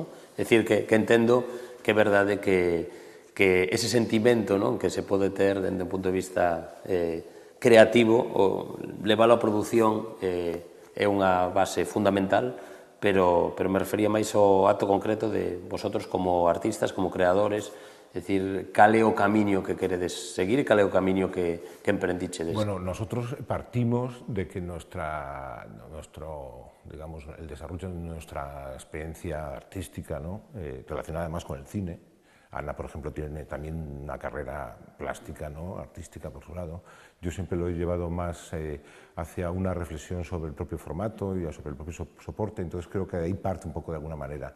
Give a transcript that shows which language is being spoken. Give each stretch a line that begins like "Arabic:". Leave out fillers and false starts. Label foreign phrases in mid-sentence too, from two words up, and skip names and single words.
Galician: É dicir, que entendo que é verdade que ese sentimento, non, que se pode ter dende un punto de vista creativo, o leválo á produción é unha base fundamental, pero me refería máis ao acto concreto de vosotros como artistas, como creadores, é dicir, cal é o camiño que queredes seguir e cal é o camiño que emprendichedes?
Spanish: Bueno, nosotros partimos de que digamos, el desarrollo de nuestra experiencia artística, ¿no?, relacionada además con el cine. Ana, por ejemplo, tiene también una carrera plástica, ¿no?, artística por su lado. Yo siempre lo he llevado más hacia una reflexión sobre el propio formato y sobre el propio soporte, entonces creo que de ahí parte un poco de alguna manera.